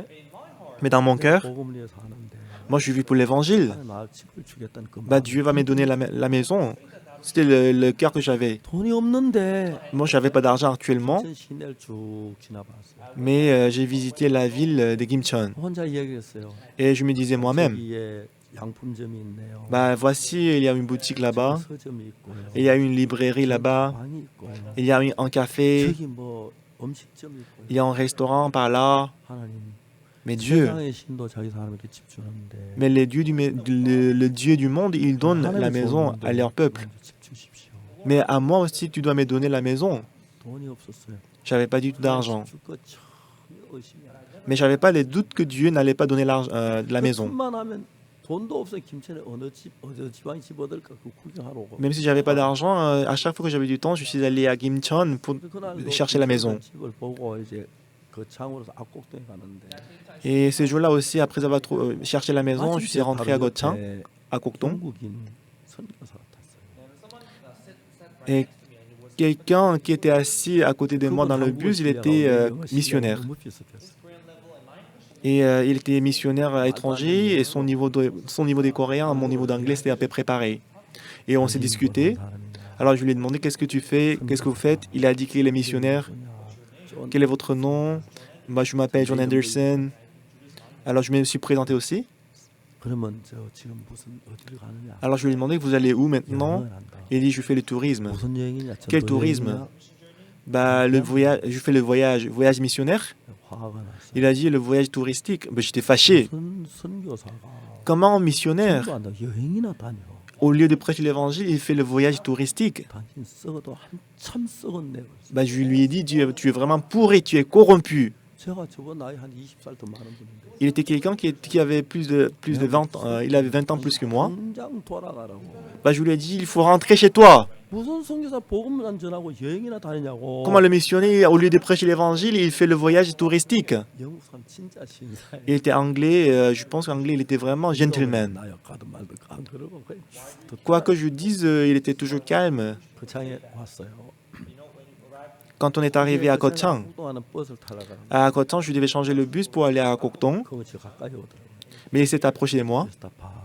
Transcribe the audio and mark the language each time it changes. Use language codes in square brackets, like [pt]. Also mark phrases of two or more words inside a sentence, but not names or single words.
[fr] Mais dans mon cœur, [ko] 복음을 위해서 하는데 [fr] moi je vis pour l'évangile. [ko] 하나님 나를 집을 주겠다는 그 Bah, 마음. [fr] Dieu va me donner la maison. C'était le cœur que j'avais. [ko] 돈이 없는데 [fr] Moi je n'avais pas d'argent actuellement, [ko] 김천 시내를 쭉 지나봤어요. [fr] mais j'ai visité la ville de Gimcheon. [ko] 혼자 이야기했어요. [fr] Et je me disais moi-même, [ko] 여기에 양품점이 있네요. [fr] bah voici, il y a une boutique là-bas, [ko] 서점이 있고요. [fr] il y a une librairie là-bas, [ko] 방이 있고요. [fr] il y a un café, [ko] 저기 뭐 음식점이 있고요. [fr] il y a un restaurant par là. [ko] 하나님 [fr] Mais Dieu, [ko] 세상의 신도 자기 사람에게 집 주는데 [fr] mais le Dieu du monde, il donne la maison à leur peuple. [ko] 집 주십시오. [fr] Mais à moi aussi, tu dois me donner la maison. [ko] 돈이 없었어요. [fr] J'avais pas du tout d'argent. [ko] 줄거 참 의심이 안 돼요. [fr] Mais j'avais pas les doutes que Dieu n'allait pas donner la maison. [ko] 그것만 하면 돈도 없어요. 김천에 어느 지방에 집 얻을까 그 구경하러 오고. [fr] Même si j'avais pas d'argent, à chaque fois que j'avais du temps, je suis allé à Gimcheon pour [ko] 그날도 [fr] chercher la maison. [ko] 집을 보고 이제 그 창으로서 압곡동에 가는데 [fr] Et ce jour-là aussi, après avoir cherché la maison, je suis rentré à Gochang, à Kokdong. [ko] 중국인 선교사가 탔어요. [fr] Et quelqu'un qui était assis à côté de moi dans le bus, il était missionnaire. Et il était missionnaire étranger et son niveau des Coréens, mon niveau d'anglais, c'était à peu près pareil. Et on s'est discuté. Alors je lui ai demandé qu'est-ce que tu fais, qu'est-ce que vous faites. Il a dit qu'il est missionnaire. Quel est votre nom? Moi, je m'appelle John Anderson. Alors je me suis présenté aussi. [ko] 그러면 저 지금 무슨 어디를 가느냐? [fr] Alors je lui ai demandé vous allez où maintenant? [ko] 여행을 한다. [fr] Il dit je fais le tourisme. [ko] 무슨 여행이냐? [fr] Quel [ko] 전도 [fr] tourisme? [ko] 여행이냐? [fr] Bah le voyage, je fais le voyage missionnaire. [ko] 화가 났어요. [fr] Il a dit le voyage touristique. Bah, j'étais fâché. [ko] 무슨 선교사가 [fr] Comment un missionnaire, [ko] 전도한다 여행이나 다녀. [fr] au lieu de prêcher l'évangile, il fait le voyage touristique? [ko] 당신 썩어도 한참 썩었네. [fr] Bah, je lui ai dit tu es vraiment pourri, tu es corrompu. [ko] 제가 저번 나이 한 20살 더 많은 분인데. [fr] Il était quelqu'un qui avait plus de 20 ans. Il avait 20 ans plus que moi. [ko] 당장 돌아가라고. [fr] Bah, je lui ai dit il faut rentrer chez toi. [ko] 무슨 선교사 복음만 전하고 여행이나 다니냐고. [fr] Comment le missionnaire, au lieu de prêcher l'évangile, il fait le voyage touristique? [ko] 영국 사람 진짜 신사해. [fr] Il était anglais, je pense qu'anglais, il était vraiment gentleman. [ko] 나 역가도 말도 안 그러고 그냥 쭉 [fr] Quoi que je dise, il était toujours calme. [ko] 그 창에 왔어요. [fr] Quand on est arrivé à Gochang, [ko] 동안은 버스를 타다가 [fr] à Gochang, je devais changer le bus pour aller à Kokdong, [ko] 그거 저 가까이 오더라고요. [fr] mais il s'est approché de moi. [ko] 그래서 다 봐.